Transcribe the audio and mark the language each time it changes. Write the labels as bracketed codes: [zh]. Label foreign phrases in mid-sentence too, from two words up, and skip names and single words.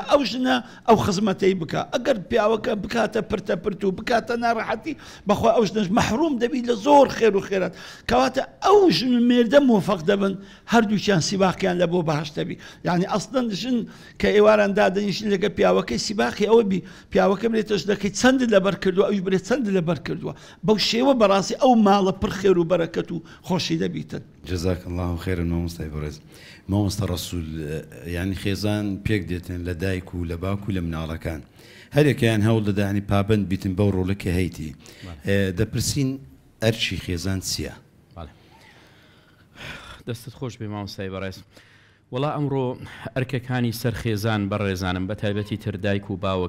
[ckb] ئەو ژنە ئەو خزمەتەی بکە ئەگەر پیاوەکە بکاتە پرتە پرت و بکاتە ناڕەحەتی بەخوا ئەو ژنەش مەحروم دەبی لە زۆر خێر و خێرات کەواتە ئەو ژن و مێردە موفق دەبن هەردووچیان سیباقیان لە بۆ بەهەشت دەبی یعنی ئەسڵەن ژن کە ئێواران دادەنیشن لەگە پیاوەکەی سیباقی ئەوە بی پیاوەکە برێتەش دەکەی چەند لەبەر کردووە ئەوش برێت چەند لەبەر کردووە بەو شێوە بەڕاستی ئەو ماڵە پڕ خێر و بەرەکەت و خۆشی دەبیتن [ar] جزاك الله خيرا [ckb] مامۆستای بەڕێز مامۆستا ڕەسوول یعنی خێزان پێک دێتن لە دایک و لە باوک و لە مناڵەکان هەرێکیان هەوڵ دەدا ینی پابند بیتن بەو ڕۆڵەکە هەیتی دەپرسین ئەرچی خێزان چییە؟ دەستت خۆش بێ مامۆستای بەڕێز وەڵا ئەمڕۆ ئەرکەکانی سەر خێزان بەڕێزانم بە تایبەتی تر دایک و باوک